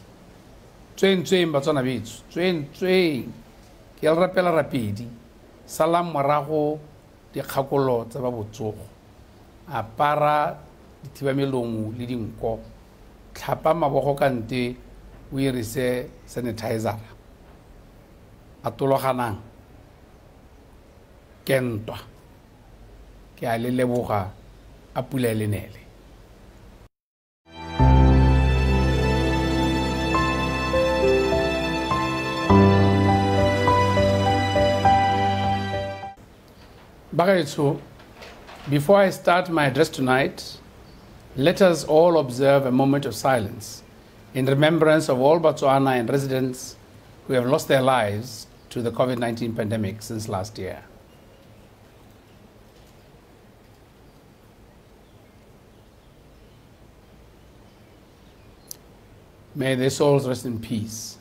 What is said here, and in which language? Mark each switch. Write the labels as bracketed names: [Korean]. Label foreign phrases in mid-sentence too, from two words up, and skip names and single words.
[Tswana] Tsweng Batswana betso tsweng ke le rapela rapedi salang morago dikgakolo tsa ba botsogo apara dithibamelomo le dinko tlhapa mabogo kante o irise sanitizer atologanang kentwa ke a le leboga a pula le nele. Bagaetso, [English] before I start my address tonight, let us all observe a moment of silence in remembrance of all Botswana and residents who have lost their lives to the COVID-19 pandemic since last year. May their souls rest in peace.